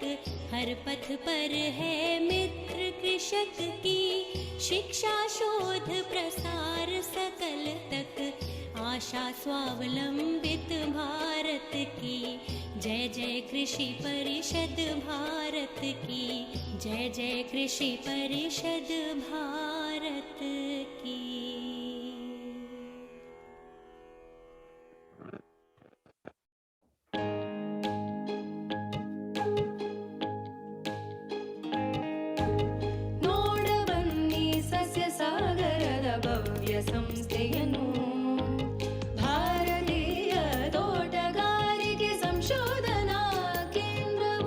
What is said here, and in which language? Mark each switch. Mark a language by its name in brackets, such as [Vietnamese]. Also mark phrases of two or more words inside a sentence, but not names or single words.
[Hindi] हर पथ पर है मित्र कृषक की, शिक्षा शोध प्रसार सकल तक। आशा स्वावलंबित भारत की, जय जय कृषि परिषद भारत की। जय जय कृषि परिषद भारत की। [Kannada] ನೋಡಬನ್ನಿ ಸಸ್ಯ ಸಾಗರದ ಭವ್ಯ ಸಂಸ್ಥೆಯನ್ನು, ಭಾರತೀಯ ತೋಟಗಾರಿಕೆ ಸಂಶೋಧನಾ ಕೇಂದ್ರವು.